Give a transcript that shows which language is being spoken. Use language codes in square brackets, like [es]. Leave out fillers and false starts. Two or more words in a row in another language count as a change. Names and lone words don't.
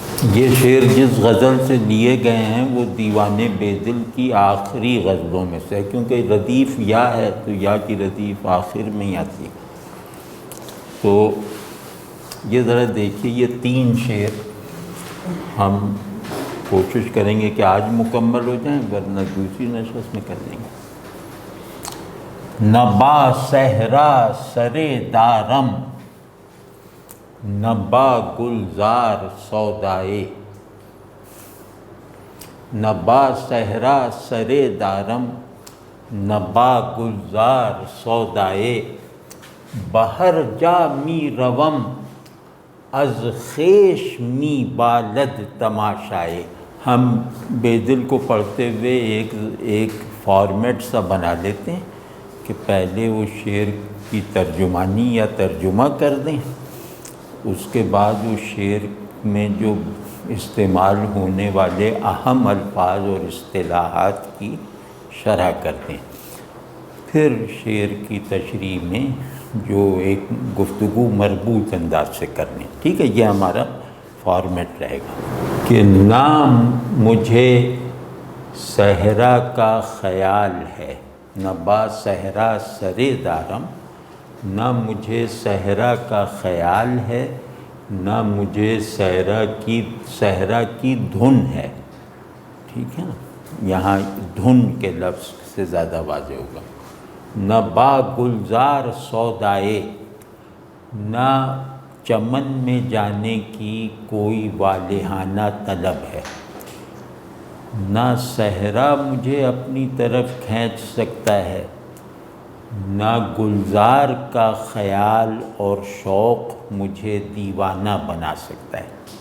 [ur] یہ شعر جس غزل سے لیے گئے ہیں وہ دیوان بے دل کی آخری غزلوں میں سے ہے، کیونکہ ردیف یا ہے تو یا کی ردیف آخر میں ہی آتی ہے۔ تو یہ ذرا دیکھیے، یہ 3 شعر ہم کوشش کریں گے کہ آج مکمل ہو جائیں، ورنہ دوسری نشست میں کر لیں گے۔ [fa] نہ با صحرا سر دارم، نہ با گلزار سودائے، نہ با صحرا سر دارم، نہ با گلزار سودائے، بہر جا می روم از خیش می بالد تماشائے۔ [ur] ہم بے دل کو پڑھتے ہوئے ایک فارمیٹ سا بنا لیتے ہیں کہ پہلے وہ شعر کی ترجمانی یا ترجمہ کر دیں، اس کے بعد وہ شعر میں جو استعمال ہونے والے اہم الفاظ اور اصطلاحات کی شرح کر دیں، پھر شعر کی تشریح میں جو ایک گفتگو مربوط انداز سے کرنی۔ ٹھیک ہے، یہ ہمارا فارمیٹ رہے گا کہ نہ مجھے صحرا کا خیال ہے، [fa] نہ با صحرا سر دارم، [ur] نہ مجھے صحرا کا خیال ہے، نہ مجھے صحرا کی دھن ہے۔ ٹھیک ہے نا، یہاں دھن کے لفظ سے زیادہ واضح ہوگا۔ [fa] نہ با گلزار سودائے، [ur] نہ چمن میں جانے کی کوئی والہانہ طلب ہے، نہ صحرا مجھے اپنی طرف کھینچ سکتا ہے، نہ گلزار کا خیال اور شوق مجھے دیوانہ بنا سکتا ہے۔